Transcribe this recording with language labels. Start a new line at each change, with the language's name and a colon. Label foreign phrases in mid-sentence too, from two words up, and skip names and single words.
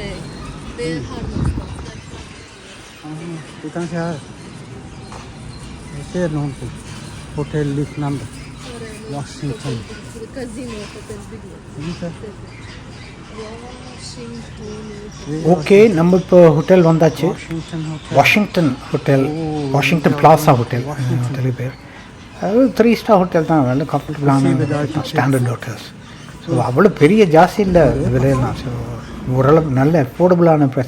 Swedish: Nej. Det är här någonstans. Du kan se här. Jag ser någonting. Hotellliknande. Washington. Casino hotellbyggnad. Ungefär. Washington.
Tamil: ஓகே, நம்ம இப்போ ஹோட்டல் வந்தாச்சு. Washington Hotel. வாஷிங்டன் ஹோட்டல், வாஷிங்டன் பிளாசா ஹோட்டல் ஹோட்டல் பேர். அது 3
English: star hotel
Tamil: தான், நல்ல
English: comfortable standard hotels.
Tamil: ஸோ அவ்வளோ பெரிய ஜாஸ்தி இல்லை விலையெல்லாம். ஸோ ஓரளவு நல்ல
English: affordable price.